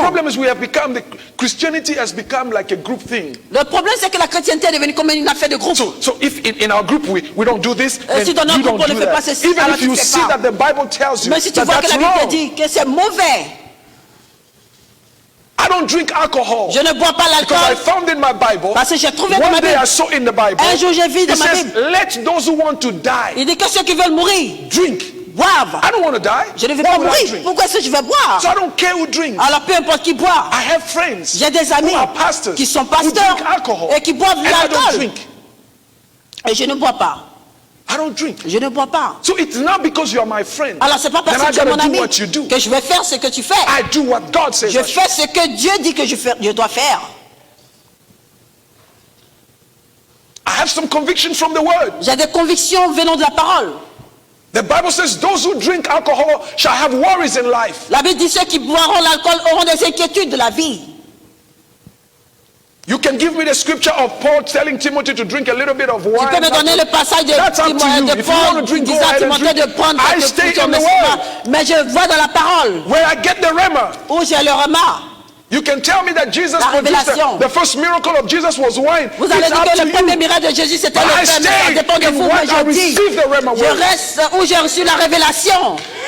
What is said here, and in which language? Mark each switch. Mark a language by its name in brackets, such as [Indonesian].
[English] problem is we have become, Christianity has become like a group thing. [French] Le problème, c'est que la chrétienté est devenue comme une affaire de groupe. [English] So if in our group we don't do this, then [French] si dans notre [English] you don't [French] groupe, on [English] do [French] ne fait pas [English] that. [French] ceci, [English] Even [French] alors [English] if [French] tu [English] you [French] fais [English] see [French] pas. [English] that the Bible tells you [French] Mais si tu [English] that [French] vois que [English] that's [French] la Bible te [English] wrong. [French] dit que c'est mauvais, [English] I don't drink alcohol [French] je ne bois pas [English] because I [French] l'alcool, [English] found in my Bible. [French] parce que j'ai trouvé dans [English] One [French] ma [English] day [French] Bible. [English] I saw in the Bible. [French] Un jour, j'ai vu dans [English] It [French] ma [English] says, [French] Bible. [English] "Let those who want to die [French] Il dit que ceux qui veulent mourir [English] drink." [French] boivent. [English] I don't want to die. [French] Je ne veux [English] Why [French] pas [English] would I [French] mourir. [English] drink? [French] Pourquoi est-ce que je vais boire? [English] So I don't care who drinks. [French] Alors peu importe qui boit. [English] I have friends [French] J'ai des amis [English] who are pastors [French] qui sont [English] who [French] pasteurs [English] drink alcohol [French] et qui boivent de [English] and I don't [French] l'alcool. [English] drink. [French] Et je ne bois pas. [English] I don't drink. [French] Je ne bois pas. [English] So it's not because you are my friend. [French] Alors c'est pas parce [English] Then [French] que [English] I [French] tu es mon [English] gotta do [French] ami [English] what you do. [French] que je vais faire ce que tu fais. [English] I do what God says. [French] Je [English] I should. [French] fais ce que Dieu dit que je dois faire. [English] I have some conviction from the word. [French] J'ai des convictions venant de la parole. [English] The Bible says those who drink alcohol shall have worries in life. [French] La Bible dit ceux qui boiront l'alcool auront des inquiétudes de la vie. [English] You can give me the scripture of Paul telling Timothy to drink a little bit of [French] Tu [English] wine. [French] peux me donner le passage de, [English] That's up to you. [French] de [English] If you want to [French] Paul qui [English] drink, go [French] disait à [English] ahead and [French] Timothée [English] drink. [French] de prendre [English] I [French] quelques [English] stay [French] coups, [English] in [French] mais [English] the [French] c'est pas- [English] word. [French] mais je vois dans la parole [English] Where I get the rema. [French] où j'ai le remarque. [English] You can tell me that Jesus [French] La [English] produced [French] révélation. [English] the first miracle of Jesus was wine. [French] Vous allez [English] It's [French] dire [English] up [French] que [English] to [French] le premier [English] you. [French] miracle de Jésus c'était [English] But [French] le [English] I [French] pain, mais ça [English] stay [French] dépend de [English] in [French] vous. [English] what [French] Mais [English] I [French] je dis, [English] receive the rema [French] je [English] word. [French] reste où j'ai reçu la révélation.